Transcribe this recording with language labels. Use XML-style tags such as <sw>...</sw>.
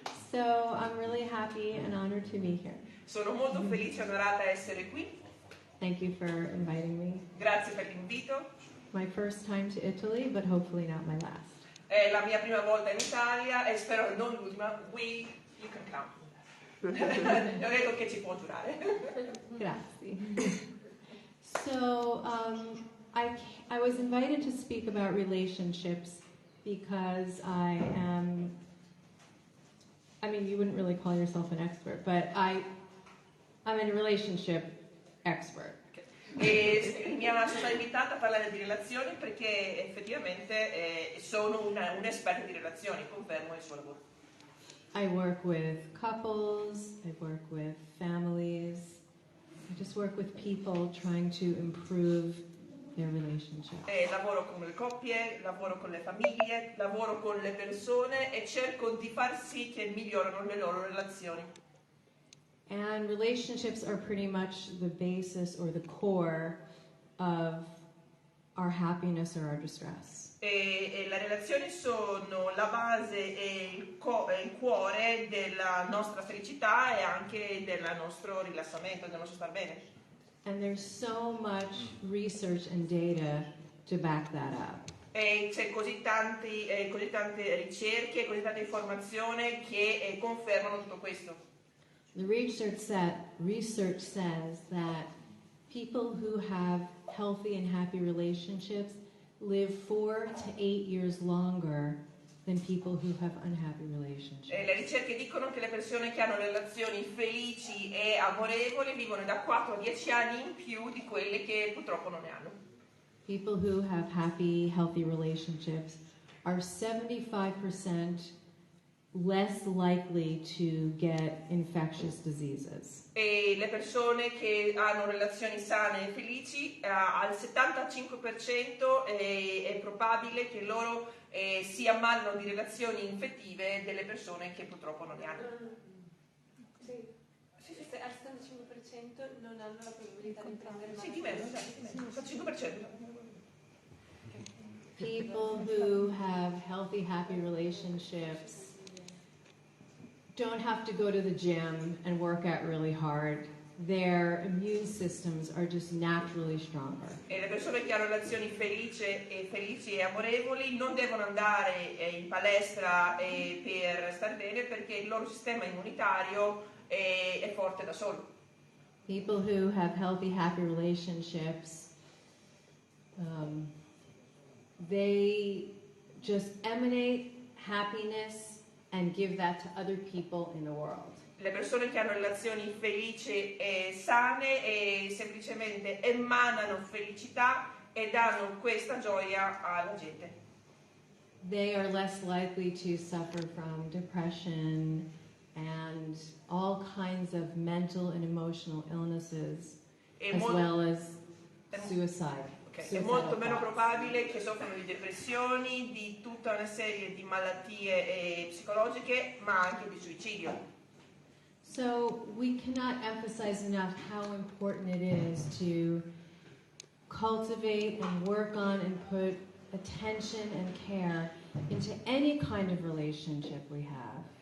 <en>So I'm really happy and honored to be here.</en> <it>Sono molto felice e onorata a essere qui.</it> <en>Thank you for inviting me.</en> <it>Grazie per l'invito.</it> <en>My first time to Italy, but hopefully not my last.</en> <it>È la mia prima volta in Italia e spero non l'ultima.</it> <en>You can count.</en> <it>Ho detto che ci può giurare. Grazie.</it> <en>So I was invited to speak about relationships because I mean, you wouldn't really call yourself an expert, but I'm a relationship expert.</en> <it>E sono stata invitata a parlare di relazioni perché effettivamente sono un'esperta di relazioni, confermo il suo lavoro.</it> <en>I work with couples, I work with families, I just work with people trying to improve their relationship.</en> <it>Lavoro con le coppie, lavoro con le famiglie, lavoro con le persone e cerco di far sì che migliorino le loro relazioni.</it> <en>And relationships are pretty much the basis or the core of our happiness or our distress.</en> <it>E le relazioni sono la base e il cuore della nostra felicità e anche del nostro rilassamento, del nostro star bene.</it> <en>And there's so much research and data to back that up.</en> <it>E c'è così tante ricerche, così tanta informazione che confermano tutto questo.</it> <en>The research says that people who have healthy and happy relationships live 4 to 8 years longer than people who have unhappy relationships.</en> <it>Le ricerche dicono che le persone che hanno relazioni felici e amorevoli vivono da 4 a 10 anni in più di quelle che purtroppo non ne hanno.</it> <en>People who have happy, healthy relationships are 75% less likely to get infectious diseases.</en> <it>E le persone che hanno relazioni sane e felici, al 75% è probabile che loro si ammalino di relazioni infettive delle persone che purtroppo non ne hanno. Sì. Al 75% non hanno la probabilità di prendere Sì, di meno, al 5%.</it> <en>People who have healthy, happy relationships don't have to go to the gym and work out really hard. Their immune systems are just naturally stronger.</en> <it>E le persone che hanno relazioni felici e amorevoli non devono andare in palestra per star bene perché il loro sistema immunitario è forte da solo.</it> <en>People who have healthy, happy relationships, they just emanate happiness and give that to other people in the world.</en> <it>Le persone che hanno relazioni felici e sane e semplicemente emanano felicità e danno questa gioia alla gente.</it> <en>They are less likely to suffer from depression and all kinds of mental and emotional illnesses, as well as suicide.</en> <it>È molto meno probabile che soffrano di depressioni, di tutta una serie di malattie psicologiche, ma anche di suicidio.</it> <en>So we cannot emphasize enough how important it is to cultivate and work on and put attention and care into any kind of relationship we have.</en>